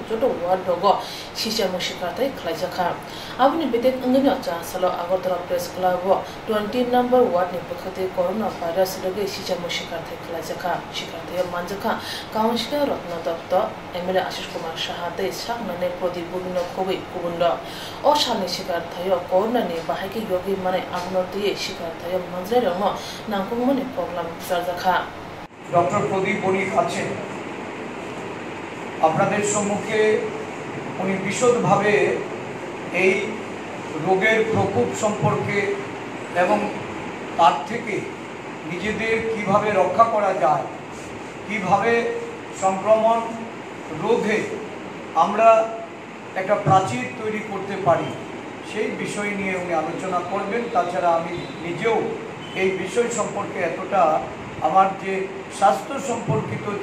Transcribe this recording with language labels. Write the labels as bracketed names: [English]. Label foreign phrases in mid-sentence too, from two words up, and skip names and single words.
[Kok Borok] jodo ward dogo shisha mushikate khlajaka abuni betek angani acha salo agartala press club 20 number ward ni pakhate [English] corona virus [Kok Borok] doge shisha mushikate khlajaka shikate manjaka councilor ratna datta MLA Ashish Kumar Shahade sakmane prodip bubino kobi kubundo o shani shikar thayo corona ni bahaki yogi mane abnorti shikar thayo manjre নামকুমনে প্রবলেম সারজাখা [Bangla] ডক্টর প্রদীপ বণিক আছেন আপনাদের সম্মুখে উনি বিশদভাবে এই রোগের প্রকোপ সম্পর্কে এবং তার থেকে নিজেদের কিভাবে রক্ষা করা যায় কিভাবে সংক্রমণ রোধে আমরা একটা প্রাচীর তৈরি করতে পারি সেই বিষয় নিয়ে উনি আলোচনা করবেন তাছাড়া আমি নিজেও এই বিষয় সম্পর্কে এতটা আমার যে স্বাস্থ্য সম্পর্কিত